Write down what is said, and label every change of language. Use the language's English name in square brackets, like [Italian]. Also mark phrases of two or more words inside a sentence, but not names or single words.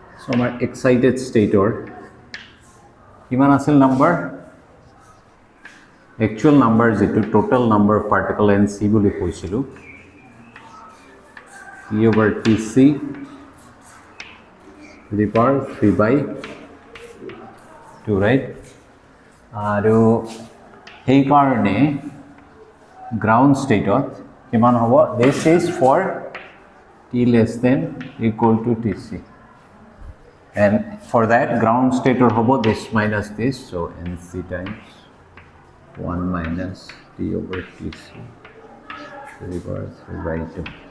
[Assamese] আমাৰ [English] excited stateৰ [Assamese] কিমান আছিল নাম্বাৰ [English] actual number [Assamese] যেটো [English] total number of particle [Assamese] এন সি বুলি কৈছিলোঁ [English] E over TC to the power 3/2 right [Assamese] আৰু সেই কাৰণে [English] ground state [Assamese] কিমান হ'ব [English] this is for t less than equal to TC and for that ground state hobo this minus this so NC times 1 minus T over TC to the power 3/2